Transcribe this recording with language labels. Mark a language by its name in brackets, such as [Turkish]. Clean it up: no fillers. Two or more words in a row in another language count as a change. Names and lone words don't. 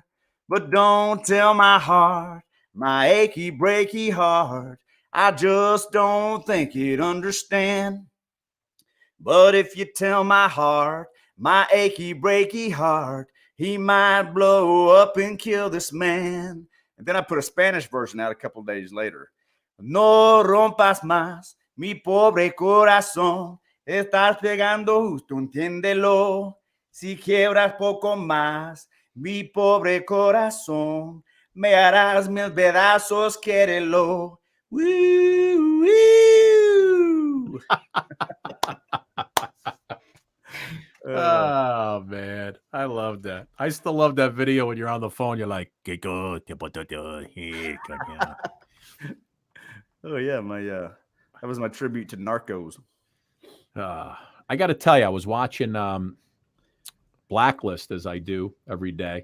[English] But don't tell my heart, my achy breaky heart, I just don't think it'd understand. But if you tell my heart, my achy breaky heart, he might blow up and kill this man. And then I put a Spanish version out a couple of days later. [Spanish] No rompas más, mi pobre corazón. Estás pegando justo, entiéndelo. Si quiebras poco más, mi pobre corazón, me harás mil pedazos, quiérelo. Woo, woo. [English] Oh man, I love that. I still love that video when you're on the phone. You're like, oh yeah, that was my tribute to Narcos. I got to tell you, I was watching Blacklist as I do every day.